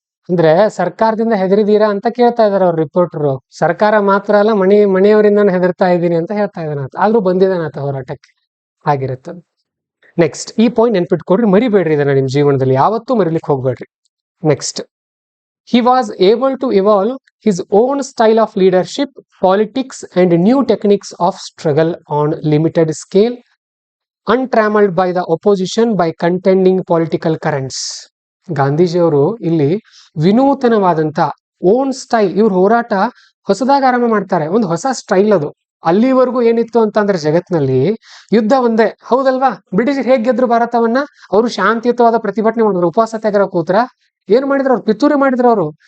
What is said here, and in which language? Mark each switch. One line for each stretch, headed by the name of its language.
Kannada: ಅಂದ್ರೆ ಸರ್ಕಾರದಿಂದ ಹೆದರಿದೀರಾ ಅಂತ ಕೇಳ್ತಾ ಇದಾರೆ ಅವ್ರ ರಿಪೋರ್ಟರು. ಸರ್ಕಾರ ಮಾತ್ರ ಅಲ್ಲ, ಮನೆಯವರಿಂದ ಹೆದರ್ತಾ ಇದ್ದೀನಿ ಅಂತ ಹೇಳ್ತಾ ಇದ್ದಾನ ಆತ. ಆದ್ರೂ ಬಂದಿದ್ದಾನ ಆತ ಹೋರಾಟಕ್ಕೆ. ಆಗಿರುತ್ತೆ. ನೆಕ್ಸ್ಟ್ ಈ ಪಾಯಿಂಟ್ ನೆನ್ಪಿಟ್ಕೊಡ್ರಿ, ಮರಿಬೇಡ್ರಿ ಇದನ್ನ ನಿಮ್ ಜೀವನದಲ್ಲಿ ಯಾವತ್ತೂ ಮರಿಲಿಕ್ಕೆ ಹೋಗ್ಬೇಡ್ರಿ.
English: Next, he was able to evolve his own style of leadership, politics and new techniques of struggle on limited scale, untrammeled by the opposition by contending political currents.
Kannada: ಗಾಂಧೀಜಿಯವರು ಇಲ್ಲಿ ವಿನೂತನವಾದಂತ ಓನ್ ಸ್ಟೈಲ್, ಇವ್ರ ಹೋರಾಟ ಹೊಸದಾಗಿ ಆರಂಭ ಮಾಡ್ತಾರೆ. ಒಂದು ಹೊಸ ಸ್ಟೈಲ್ ಅದು. ಅಲ್ಲಿವರೆಗೂ ಏನಿತ್ತು ಅಂತಂದ್ರೆ ಜಗತ್ನಲ್ಲಿ ಯುದ್ಧ ಒಂದೇ, ಹೌದಲ್ವಾ? ಬ್ರಿಟಿಷ್ ಹೇಗ್ ಗೆದ್ರು ಭಾರತವನ್ನ? ಅವರು ಶಾಂತಿಯುತವಾದ ಪ್ರತಿಭಟನೆ ಮಾಡಿದ್ರು, ಉಪವಾಸ ಸತ್ಯಾಗ್ರಹ ಕೂತ್ರ. ಏನ್ ಮಾಡಿದ್ರು ಅವ್ರು? ಪಿತೂರಿ ಮಾಡಿದ್ರು ಅವರು.